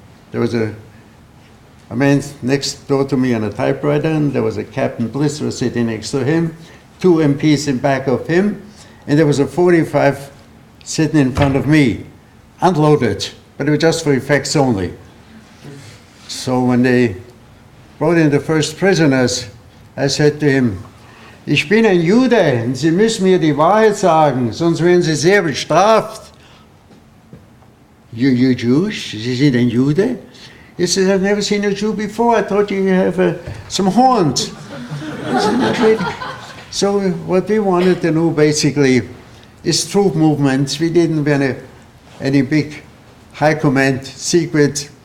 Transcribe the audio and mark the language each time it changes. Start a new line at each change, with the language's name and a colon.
English: There was a man next door to me on a typewriter, and there was a Captain Bliss who was sitting next to him, 2 MPs in back of him, and there was a 45 sitting in front of me, unloaded, but it was just for effects only. So when they brought in the first prisoners, I said to him,
German: ich bin ein Jude, und Sie müssen mir die Wahrheit sagen, sonst werden Sie sehr bestraft.
English: You Jewish?
German: Sie sind ein Jude?
English: He says, I've never seen a Jew before. I thought you have some horns. I said, not really. So what we wanted to know basically is troop movements. We didn't want any big high command secret.